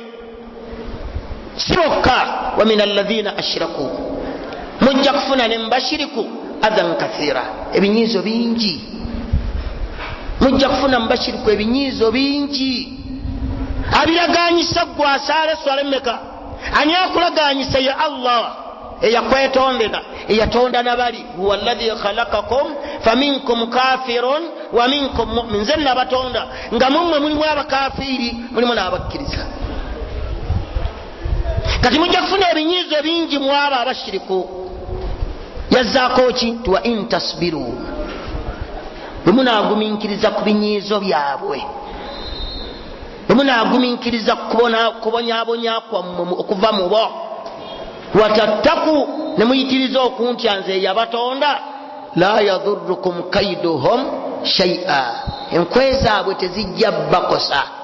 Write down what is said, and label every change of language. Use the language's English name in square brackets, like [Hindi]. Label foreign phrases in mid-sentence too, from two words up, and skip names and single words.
[Ganda] Si bokka, [Arabic] ومن الذين أشركوا, [Ganda] mujja kufuna ne mubashiriku [Arabic] أذى كثيرا, [Ganda] ebinyiizo bingi. Mujja kufuna mubashiriku ebinyiizo bingi. Abiraganyisa gwe asaale swala emmeka? Ani akulaganyisa? Ya Allah eyakwetondera, eyatonda nabali. [Arabic] هو الذي خلقكم فمنكم كافر ومنكم مؤمن. [Ganda] Nze nabatonda nga mummwe mulimu abakafiri, mulimu n'abakkiriza. Kati mujja kufuna ebinyiizo bingi mu abo abashiriku. Yazzaako ki? [Arabic] وإن تصبروا, [Ganda] bwe munaagumiikiriza ku binyiizo byabwe, bwe munaagumiikiriza kubonyaabonya kwammwe okuva mu bo, watattaku, ne muyitiriza okuntya nze yabatonda, [Arabic] لا يضركم كيدهم شيئا, [Ganda] enkwe zaabwe tezijja bakosa.